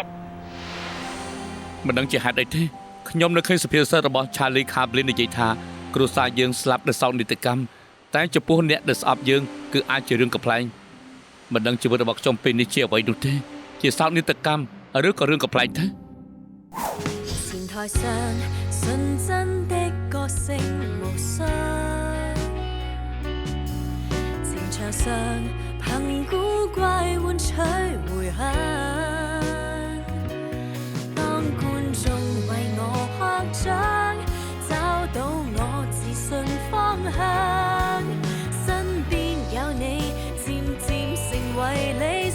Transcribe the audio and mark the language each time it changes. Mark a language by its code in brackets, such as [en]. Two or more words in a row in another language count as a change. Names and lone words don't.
[km] មិនដឹងជាហេតុអីទេខ្ញុំនៅឃើញសុភាសិតរបស់ Charlie Chaplin និយាយថាគ្រួសារយើងស្លាប់ដោយសោកនាដកម្មតែចំពោះអ្នកដែលស្អប់យើងគឺអាចជារឿងកំ pl ែងមិនដឹងជីវិតរបស់ខ្ញុំពេលនេះជាអ្វីនោះទេជាសោកនាដកម្មឬក៏រឿងកំ pl ែងទៅ [zh] 前台上純真的歌聲無雙，情場上憑古怪換取回響。當觀眾為我拍掌，找到我自信方向，身邊有你，漸漸成為理